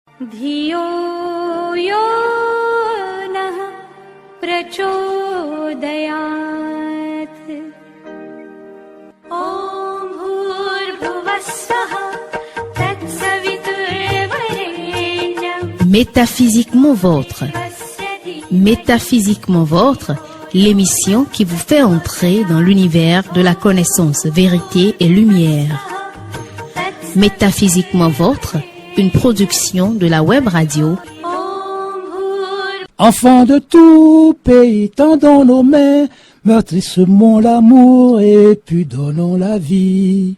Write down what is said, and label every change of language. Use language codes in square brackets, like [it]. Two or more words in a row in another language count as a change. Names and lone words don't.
[sa] धियो यो नः प्रचोदयात् ॐ भूर्भुवः स्वः तत्सवितुर्वरेण्यम्. [fr] Métaphysiquement vôtre. Métaphysiquement vôtre, l'émission qui vous fait entrer dans l'univers de la connaissance, vérité et lumière. Métaphysiquement vôtre, une production de la web radio. Enfants de tout pays, tendons nos mains, meurtrissons l'amour et puis donnons la vie.